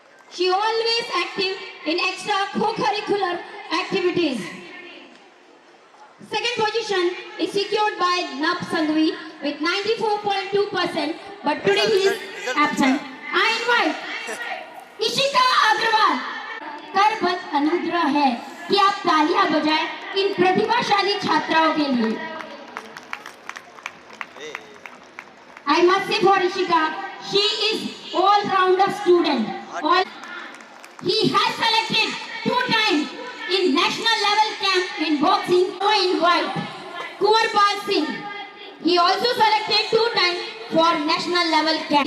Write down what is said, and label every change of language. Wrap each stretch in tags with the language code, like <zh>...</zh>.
<en>She always active in extra co-curricular activities. Second position is secured by Nab Sangvi with 94.2%, but today he is absent. I invite Ishika Agrawal.</en> <hi>कर बस अनुग्रह है कि आप तालियां बजाएं इन प्रतिभाशाली छात्राओं के लिए.</hi> <en>I must say for Ishika, she is all-rounder student. He has selected 2 times in national level camp in boxing. So invite Kumarpal Singh. He also selected 2 times for national level camp.</en>